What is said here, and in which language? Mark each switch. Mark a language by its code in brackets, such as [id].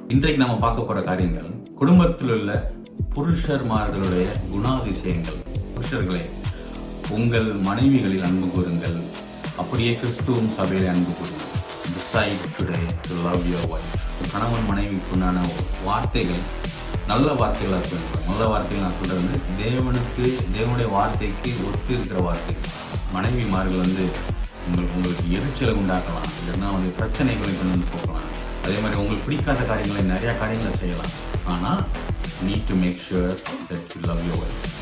[ta] இன்றைக்கு நம்ம பார்க்க போற காரியங்கள் குடும்பத்தில் உள்ள புருஷர்மார்களுடைய குணாதிசயங்கள். புருஷர்களே, உங்கள் மனைவிகளில் அன்பு கூறுங்கள், அப்படியே கிறிஸ்துவும் சபையிலே அன்பு கூறுங்கள். [en] Decide today to love your wife. [ta] கணவன் மனைவிக்குண்டான வார்த்தைகள் நல்ல வார்த்தைகளாக இருக்க. நல்ல வார்த்தைகள் நான் சொல்றது தேவனுடைய வார்த்தைக்கு ஒத்து இருக்கிற வார்த்தைகள். மனைவிமார்கள் உங்களுக்கு எரிச்சலை உண்டாக்கலாம், இல்லைன்னா பிரச்சனைகளை கொண்டு வந்து போகலாம். அதே மாதிரி உங்களுக்கு பிடிக்காத காரியங்களை நிறையா காரியங்களை செய்யலாம். ஆனால் [en] Need to make sure that you love your wife.